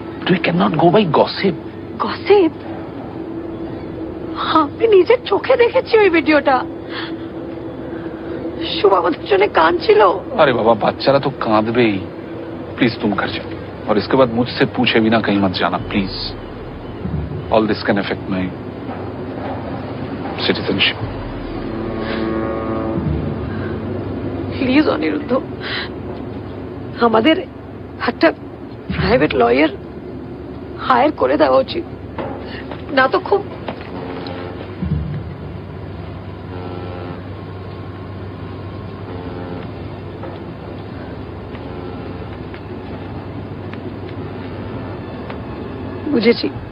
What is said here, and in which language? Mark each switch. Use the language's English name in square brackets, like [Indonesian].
[English] You cannot go by gossip. Gossip? [Bangla] আমি নিজের চোখে দেখেছি ওই ভিডিওটা। শুভ আমাদের জন্য কাঁদছিল। अरे बाबा, बच्चारा तो कांदबे ही। [Hindi] प्लीज तुम घर जाओ और इसके बाद मुझसे पूछे बिना कहीं मत जाना please. [English] All this can affect my citizenship. [Bangla] Please Aniruddha, আমাদের একটা প্রাইভেট লয়ার হায়ার করে দেওয়া উচিত, না তো খুব বুঝেছি।